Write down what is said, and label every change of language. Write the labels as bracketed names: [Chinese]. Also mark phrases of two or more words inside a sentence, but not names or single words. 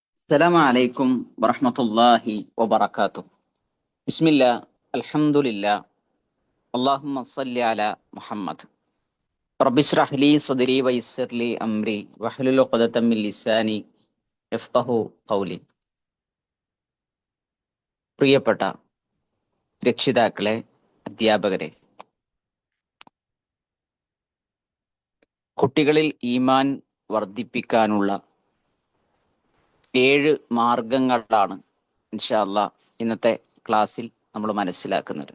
[Arabic] السلام عليكم ورحمة الله وبركاته. بسم الله، الحمد لله، اللهم صل على محمد. رب اشرح لي صدري ويسر لي أمري واحلل عقدة من لساني يفقهوا قولي. [Malayalam] പ്രിയപ്പെട്ട രക്ഷിതാക്കളെ, അധ്യാപകരെ, കുട്ടികളിൽ ഈമാൻ വർദ്ധിപ്പിക്കാനുള്ള 7 മാർഗങ്ങളാണ് [Arabic] إن شاء الله [Malayalam] ഇന്നത്തെ ക്ലാസ്സിൽ നമ്മൾ മനസ്സിലാക്കുന്നത്.